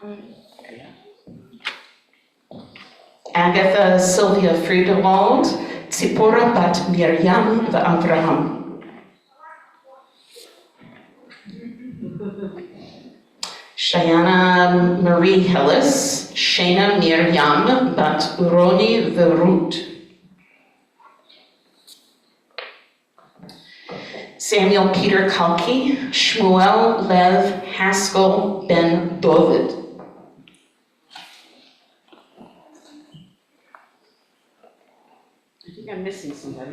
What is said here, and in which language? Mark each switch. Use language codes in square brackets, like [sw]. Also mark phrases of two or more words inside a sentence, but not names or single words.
[en] Agatha Sylvia Friedewald, Sipporah bat Miriam ve'Avraham. Shayana Marie Hillis, Shana Miriam bat Uroni ve'Ruth. Samuel Peter Kalki, Shmuel Lev Haskell ben David. I think I'm missing somebody.